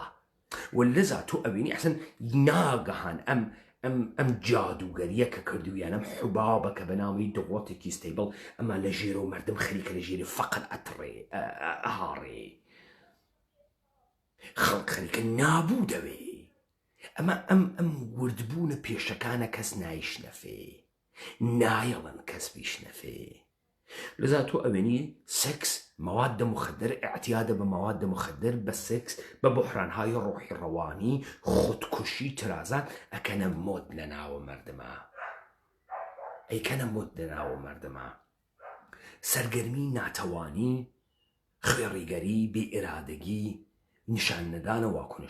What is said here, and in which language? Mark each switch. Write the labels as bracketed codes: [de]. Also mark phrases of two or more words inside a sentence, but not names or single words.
[ckb] ولذا تۆ ئەبینی ئەحسن ناگەهان ئەم جادوگەریە کە کردویان، ئەم حبابە کە بەناوی دەوڵەتێکی ستیبڵ ئەمە لە ژێرە و مردم خەریکە لە ژێری فەقەت ئەهاڕێ، خەڵک خەریکە نابوو دەوێ. ئەمە ئەم وردبوونە پێشەکانە کەس نایشنەفێ، نایەڵن کەس بیشنەفێ. لذا تۆ ئەوێنی سێکس، [fa] مواد مخدر، [ckb] اعتیادە بە [fa] مواد مخدر، [ckb] بە سێکس، بە بحرانهای ڕۆحی ڕەوانی، خودکوشی، ترازان ئەکەنە مۆد لە ناوە مردمە، سەرگەرمی، ناتەوانی، خوێڕیگەری، بێئێرادەگی، نیشان نەدانە واکنش.